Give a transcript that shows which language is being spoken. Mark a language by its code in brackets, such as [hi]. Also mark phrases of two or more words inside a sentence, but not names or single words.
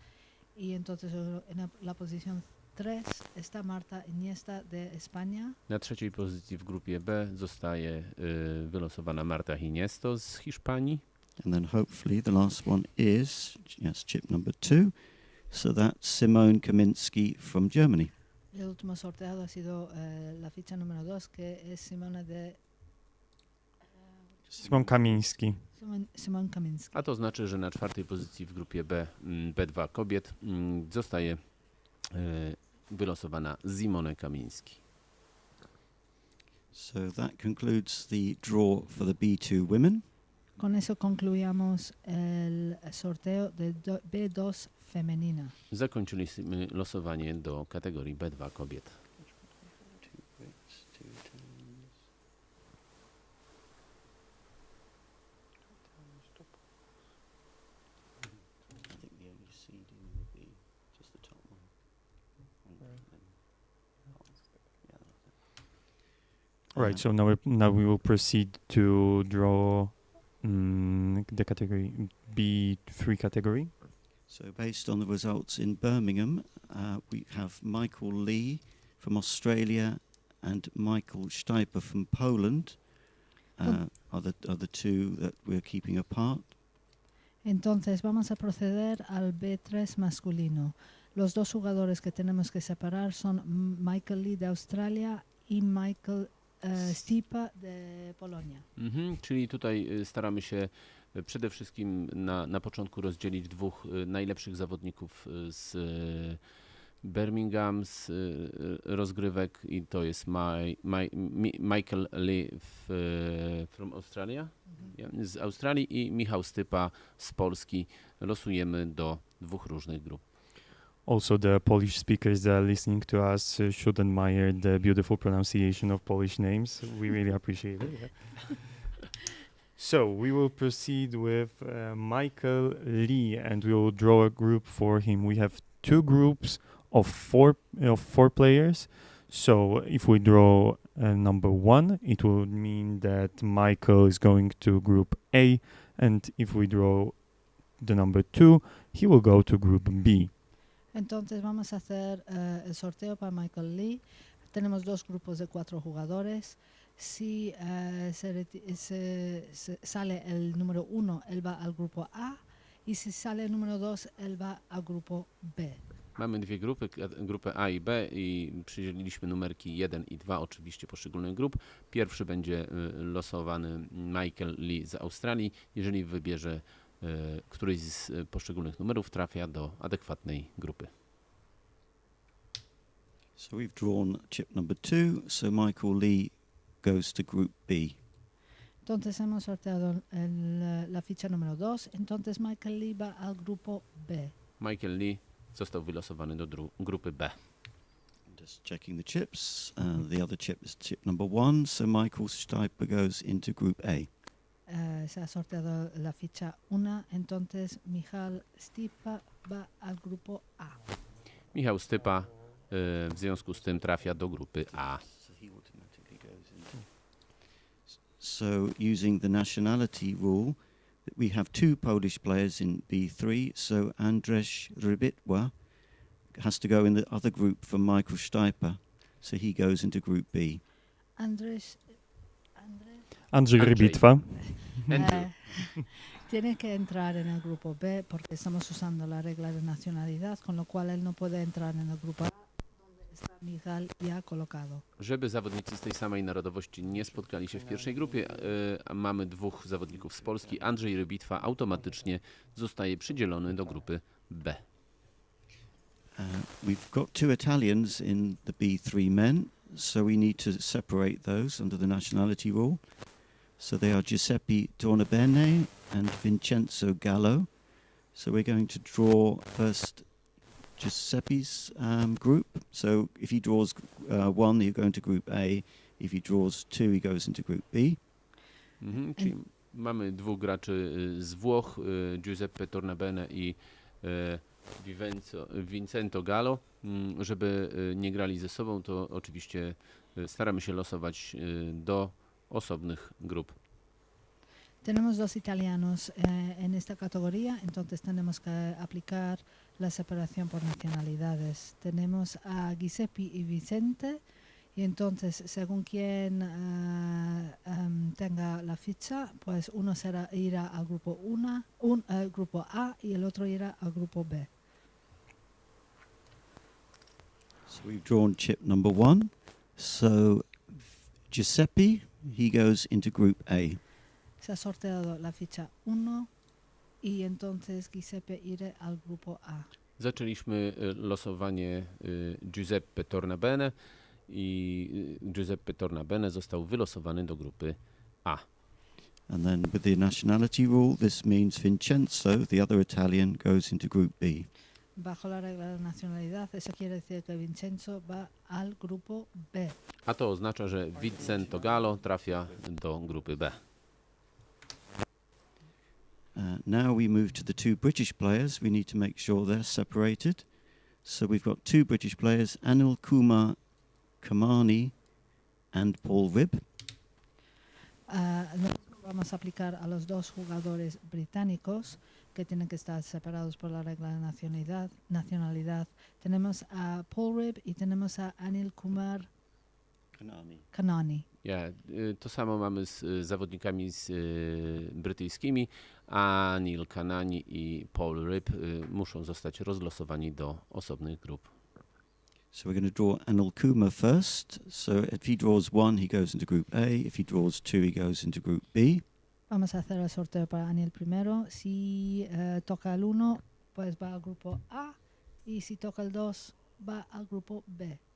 [es] Y entonces en la posición 3 está Marta Iniesta de España. [pl] Na 3. pozycji w grupie B zostaje wylosowana Marta Hiniesto z Hiszpanii. [en] And then hopefully the last one is, yes, chip number 2. So that's Simone Kaminski from Germany. [es] El último sorteado ha sido la ficha número 2, que es Simone de... [pl] Simon Kamiński. Simon Kaminski. A to znaczy, że na 4. pozycji w grupie B, B2 kobiet, zostaje wylosowana Simone Kamiński. [en] So that concludes the draw for the B2 women. [es] Con eso concluyamos el sorteo de B2 femenina. [pl] Zakończyliśmy losowanie do kategorii B2 kobiet. [en] Right, so now we will proceed to draw the category B3 category. So based on the results in Birmingham, we have Michael Lee from Australia and Michael Steiper from Poland are the 2 that we're keeping apart. [es] Entonces vamos a proceder al B3 masculino. Los 2 jugadores que tenemos que separar son Michael Lee de Australia y Michael Stipa de Polonia. [pl] Czyli tutaj staramy się przede wszystkim na początku rozdzielić 2 najlepszych zawodników z Birmingham, z rozgrywek, i to jest Michael Lee [en] from Australia, [pl] z Australii, i Michał Stypa z Polski. Losujemy do 2 różnych grup. [en] Also, the Polish speakers that are listening to us should admire the beautiful pronunciation of Polish names. We really appreciate it. Yeah. So we will proceed with Michael Lee, and we will draw a group for him. We have 2 groups of 4 players. So if we draw number 1, it would mean that Michael is going to group A, and if we draw the number 2, he will go to group B. [es] Entonces vamos a hacer el sorteo para Michael Lee. Tenemos dos grupos de 4 jugadores. Si sale el número 1, él va al grupo A. Y si sale el número 2, él va al grupo B. [pl] Mamy dwie grupy, grupę A i B i przydzieliliśmy numerki 1 i 2 oczywiście poszczególnych grup. Pierwszy będzie losowany Michael Lee z Australii. Jeżeli wybierze któryś z poszczególnych numerów, trafia do adekwatnej grupy. [en] So we've drawn chip number 2, so Michael Lee goes to group B. [es] Entonces hemos sorteado la ficha número 2. Entonces Michael Lee va al grupo B. [pl] Michael Lee został wylosowany do grupy B. [en] Just checking the chips. The other chip is chip number 1, so Michael Stipe goes into group A. [es] Se ha sorteado la ficha 1, entonces Michal Stipa va al grupo A. [pl] Michał Stypa w związku z tym trafia do grupy A. [en] So using the nationality rule, we have 2 Polish players in B3, so Andrzej Rybitwa has to go in the other group for Michael Stipe, so he goes into group B. Andrzej Rybitwa. [es] Tiene que entrar en el grupo B porque estamos usando la regla de nacionalidad, con lo cual él no puede entrar en el grupo A, donde está Michal ya colocado. [pl] Żeby zawodnicy z tej samej narodowości nie spotkali się w pierwszej grupie, mamy 2 zawodników z Polski. Andrzej Rybitwa automatycznie zostaje przydzielony do grupy B. [en] We've got 2 Italians in the B3 men, so we need to separate those under the nationality rule. So they are Giuseppe Tornabene and Vincenzo Gallo. So we're going to draw first Giuseppe's group. So if he draws 1, he'll go into group A. If he draws 2, he goes into group B. [pl] Czyli mamy 2 graczy z Włoch, Giuseppe Tornabene i Vincenzo Gallo. Żeby nie grali ze sobą, to oczywiście staramy się losować do osobnych grup. [es] Tenemos 2 italianos en esta categoría, entonces tenemos que aplicar la separación por nacionalidades. Tenemos a Giuseppe y Vicente, y entonces según quien tenga la ficha, pues uno irá al grupo grupo A y el otro irá al grupo B. [en] So we've drawn chip number 1. So Giuseppe, he goes into group A. [es] Se ha sorteado la ficha 1 y entonces Giuseppe irá al grupo A. [pl] Zaczęliśmy losowanie Giuseppe Tornabene i Giuseppe Tornabene został wylosowany do grupy A. [en] And then with the nationality rule, this means Vincenzo, the other Italian, goes into group B. [es] Bajo la regla de nacionalidad, eso quiere decir que Vincenzo va al grupo B. [pl] A to oznacza, że Vincenzo Gallo trafia do grupy B. [en] Now we move to the 2 British players. We need to make sure they're separated. So we've got 2 British players, Anil Kumar Kamani and Paul Ribb. [es] Vamos a aplicar a los 2 jugadores británicos que tienen que estar separados por la regla de nacionalidad. Tenemos a Paul Ribb y tenemos a Anil Kumar Kanani. [pl] To samo mamy z zawodnikami brytyjskimi. Anil Kanani i Paul Ribb muszą zostać rozlosowani do osobnych grup. [en] So we're going to draw Anil Kumar first. So if he draws 1, he goes into group A. If he draws 2, he goes into group B. [es] Vamos a hacer el sorteo para Anil primero. Si toca el 1, pues va al grupo A. Y si toca el 2, va al grupo B.